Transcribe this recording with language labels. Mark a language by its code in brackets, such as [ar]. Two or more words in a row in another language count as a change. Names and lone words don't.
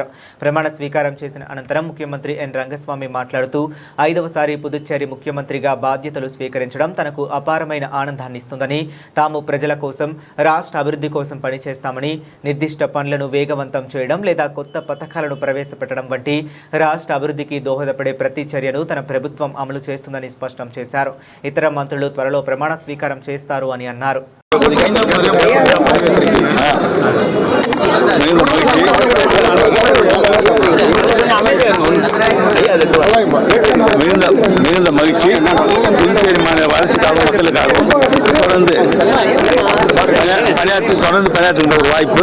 [te] ప్రమాణ స్వీకారం చేసిన అనంతరం ముఖ్యమంత్రి ఎన్ రంగస్వామి మాట్లాడుతూ 5వసారి పుదుచ్చేరి ముఖ్యమంత్రిగా బాధ్యతలు స్వీకరించడం తనకు అపారమైన ఆనందాన్ని ఇస్తుందని, తాము ప్రజల కోసం, రాష్ట్ర అభివృద్ధి కోసం పనిచేస్తామని, నిర్దిష్ట పనులను వేగవంతం చేయడం లేదా కొత్త పథకాలను ప్రవేశపెట్టడం వంటి రాష్ట్ర అభివృద్ధికి దోహదపడే ప్రతి చర్యను తన ప్రభుత్వం అమలు చేస్తుందని స్పష్టం చేశారు. ఇతర మంత్రులు త్వరలో ప్రమాణ స్వీకారం చేస్తారు అని అన్నారు. [ta] மிகுந்த மகிழ்ச்சி. புதுச்சேரி மாநில வளர்ச்சிக்காக மக்களுக்காகவும் தொடர்ந்து பணியாற்றுகின்ற ஒரு வாய்ப்பு.